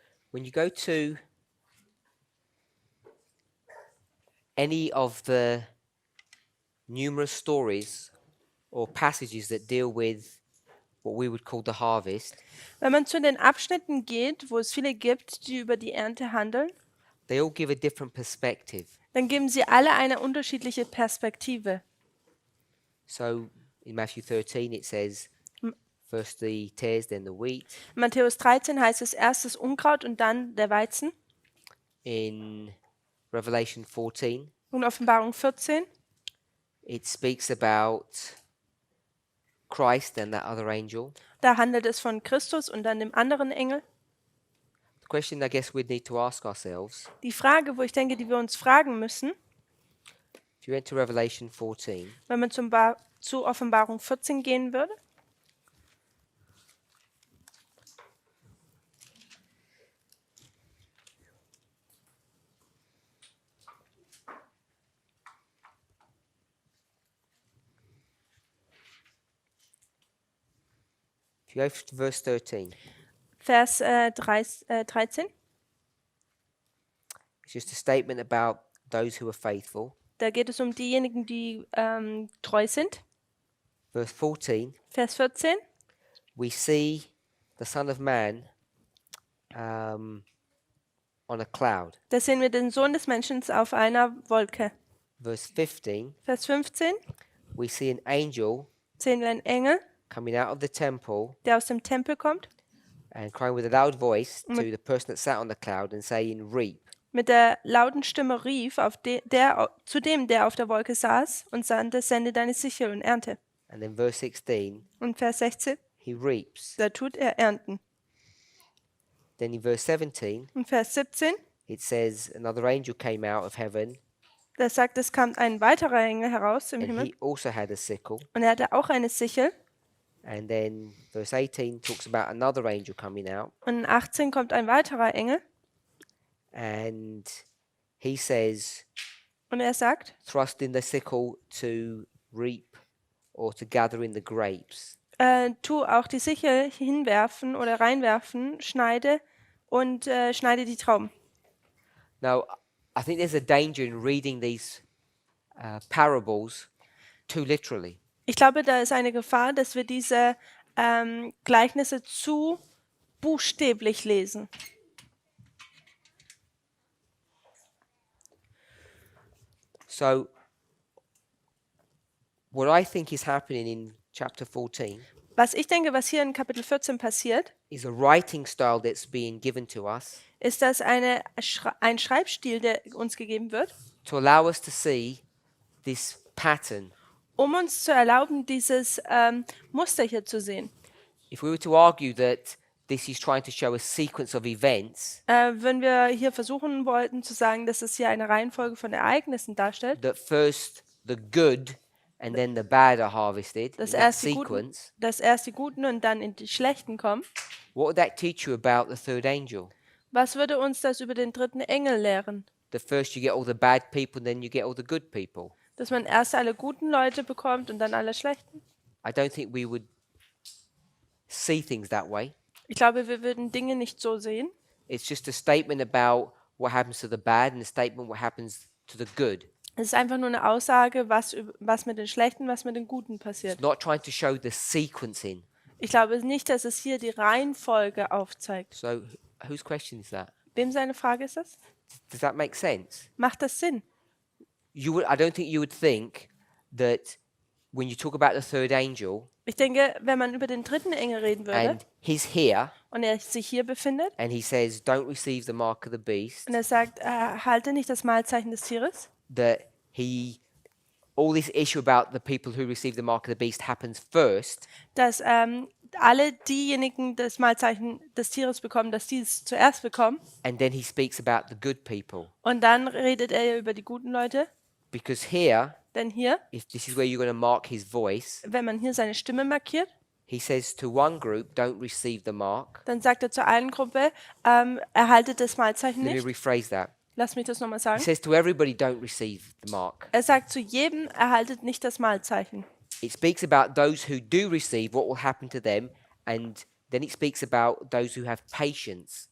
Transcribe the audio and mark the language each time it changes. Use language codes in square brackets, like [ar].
[en] When you go to any of the numerous stories or passages that deal with what we would call the harvest, [de] Wenn man zu den Abschnitten geht, wo es viele gibt, die über die Ernte handeln, [en] they all give a different perspective. [de] dann geben sie alle eine unterschiedliche Perspektive. [en] So in Matthew 13 it says, first the tares, then the wheat. [de] In Matthäus 13 heißt es erst das Unkraut und dann der Weizen. [en] In Revelation 14 [de] Und Offenbarung 14, [en] it speaks about Christ and that other angel. [de] da handelt es von Christus und dann dem anderen Engel. [en] The question I guess we'd need to ask ourselves, [de] Die Frage, wo ich denke, die wir uns fragen müssen, [en] if you went to Revelation 14, [de] wenn man zu Offenbarung 14 gehen würde, [en] if you go to verse 13, [de] Vers 13, [en] it's just a statement about those who are faithful. [de] da geht es um diejenigen, die treu sind. [en] Verse 14, [de] Vers 14, [en] we see the Son of Man on a cloud. [de] da sehen wir den Sohn des Menschen auf einer Wolke. [en] Verse 15, [de] Vers 15, [en] we see an angel [de] sehen wir einen Engel, [en] coming out of the temple [de] der aus dem Tempel kommt, [en] and crying with a loud voice to the person that sat on the cloud and saying, reap. [de] mit der lauten Stimme rief zu dem, der auf der Wolke saß, und sandte, sende deine Sichel und ernte. [en] And then verse 16, [de] Und Vers 16, [en] he reaps. [de] da tut er ernten. [en] Then in verse 17, [de] Und Vers 17, [en] it says another angel came out of heaven [de] da sagt, es kam ein weiterer Engel heraus im [en] and [de] Himmel, [en] he also had a sickle. [de] und er hatte auch eine Sichel. [en] And then verse 18 talks about another angel coming out [de] Und in 18 kommt ein weiterer Engel, [en] and he says, [de] und er sagt, [en] thrust in the sickle to reap or to gather in the grapes. [de] tu auch die Sichel hinwerfen oder reinwerfen, schneide und schneide die Trauben. [en] Now, I think there's a danger in reading these parables too literally. [de] Ich glaube, da ist eine Gefahr, dass wir diese Gleichnisse zu buchstäblich lesen. [en] So, what I think is happening in chapter 14 [de] Was ich denke, was hier in Kapitel 14 passiert, [en] is a writing style that's being given to us [de] ist, dass ein Schreibstil, der uns gegeben wird, [en] to allow us to see this pattern. [de] um uns zu erlauben, dieses Muster hier zu sehen. [en] If we were to argue that this is trying to show a sequence of events, [de] Wenn wir hier versuchen wollten zu sagen, dass es hier eine Reihenfolge von Ereignissen darstellt, [en] that first the good and then the bad are harvested, in [de] dass [en] that sequence, [de] erst die Guten und dann in die Schlechten kommen, [en] what would that teach you about the third angel? [de] was würde uns das über den dritten Engel lehren? [en] That first you get all the bad people and then you get all the good people. [de] Dass man erst alle guten Leute bekommt und dann alle schlechten? [en] I don't think we would see things that way. [de] Ich glaube, wir würden Dinge nicht so sehen. [en] It's just a statement about what happens to the bad and a statement what happens to the good. [de] Es ist einfach nur eine Aussage, was mit den Schlechten, was mit den Guten passiert. [en] It's not trying to show the sequencing. [de] Ich glaube nicht, dass es hier die Reihenfolge aufzeigt. [en] So, whose question is that? [de] Wem seine Frage ist das? [en] Does that make sense? [de] Macht das Sinn? [en] I don't think you would think that when you talk about the third angel [de] Ich denke, wenn man über den dritten Engel reden würde [en] and he's here [de] und er sich hier befindet [en] and he says, "Don't receive the mark of the beast," [de] und er sagt, halte nicht das Mahlzeichen des Tieres, [en] that all this issue about the people who receive the mark of the beast happens first, [de] dass alle diejenigen das Mahlzeichen des Tieres bekommen, dass die es zuerst bekommen. [en] and then he speaks about the good people. [de] Und dann redet er über die guten Leute. [en] Because here, [de] Denn hier, [en] if this is where you're going to mark his voice, [de] wenn man hier seine Stimme markiert, [en] he says to one group, "Don't receive the mark." [de] dann sagt er zur einen Gruppe, erhaltet das Mahlzeichen [en] Let me [de] nicht. [en] rephrase that. [de] Lass mich das nochmal [en] He [de] sagen. [en] says to everybody, "Don't receive the mark." [de] Er sagt zu jedem, erhaltet nicht das Mahlzeichen. [en] It speaks about those who do receive, what will happen to them, and then it speaks about those who have patience.